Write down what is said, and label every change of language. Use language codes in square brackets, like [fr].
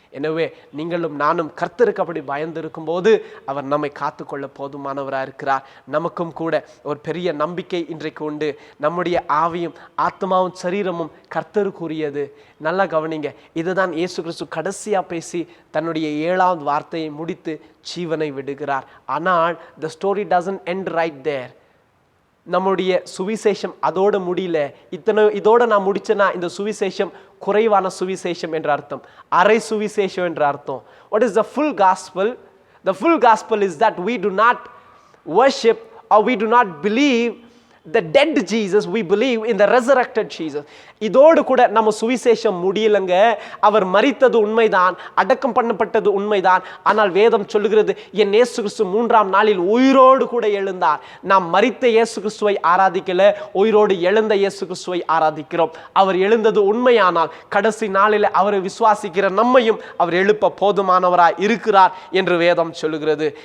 [ta] எனவே நீங்களும் நானும் கர்த்தருக்கு அப்படி பயந்து இருக்கும் போது அவர் நம்மை காத்துக்கொள்ள போதுமானவராக இருக்கிறார். நமக்கும் கூட ஒரு பெரிய நம்பிக்கை இன்றைக்கு உண்டு. நம்முடைய ஆவியும் ஆத்மாவும் சரீரமும் கர்த்தருக்குரியது. நல்லா கவனிங்க, இதுதான் இயேசு கிறிஸ்து கடைசியா பேசி தன்னுடைய 7ஆவது வார்த்தையை முடித்து ஜீவனை விடுகிறார். ஆனால் [en] the story doesn't end right there. [ta] நம்முடைய சுவிசேஷம் அதோட முடியல. இதோட நான் முடிச்சேன்னா இந்த சுவிசேஷம் குறைவான சுவிசேஷம் என்ற அர்த்தம், அரை சுவிசேஷம் என்ற அர்த்தம். [en] What is the full gospel? The full gospel is that we do not worship or we do not believe the dead Jesus, we believe in the resurrected Jesus. [ta] இதோடு கூட நம்ம சுவிசேஷம் முடியலங்க. அவர் மரித்தது உண்மைதான், அடக்கம் பண்ணப்பட்டது உண்மைதான். ஆனால் வேதம் சொல்லுகிறது என் இயேசு கிறிஸ்து 3ஆம் நாளில் உயிரோடு கூட எழுந்தார். நாம் மரித்த இயேசு கிறிஸ்துவை ஆராதிக்கல, உயிரோடு எழுந்த இயேசு கிறிஸ்துவை ஆராதிக்கிறோம். அவர் எழுந்தது உண்மையானால் கடைசி நாளில் அவரை விசுவாசிக்கிற நம்மையும் அவர் எழுப்ப போதுமானவராய் இருக்கிறார் என்று வேதம் சொல்லுகிறது.